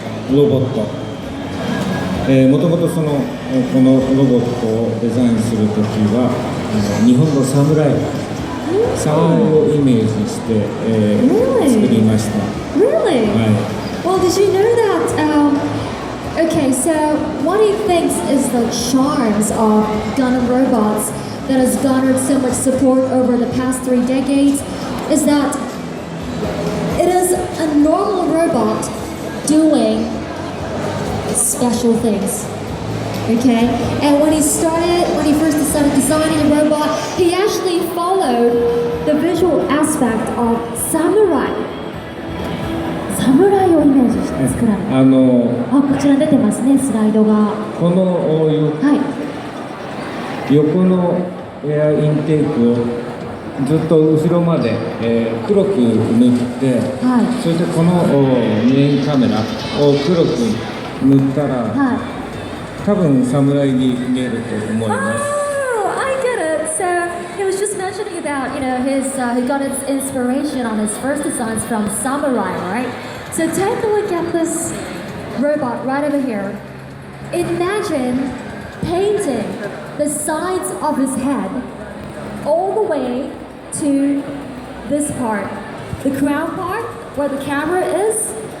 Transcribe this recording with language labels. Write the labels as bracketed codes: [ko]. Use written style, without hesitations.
[ja] ロボット、もともとこのロボットをデザインするときは日本の侍をイメージして、作りました。 [en] Really? [ja] はい。 [en] Well, did you know that? Okay, so what he thinks is the charms of Gundam robots that has garnered so much support over the past 3 decades is that it is a normal robot doing special things. Okay, and when he first started designing a robot, he actually followed the visual aspect of samurai. [ja] 侍をイメージして作られた。こちらに出てますね、スライドが。このはい。横のエアインテークをずっと後ろまで、黒く塗って、はい、それでこのメインカメラを黒く塗ったら、はい、多分侍に見えると思います。 [en] Oh, I get it. So he was just mentioning about, he got his inspiration on his first designs from samurai, right? So take a look at this robot right over here. Imagine painting the sides of his head all the way to this part, the crown part where the camera is.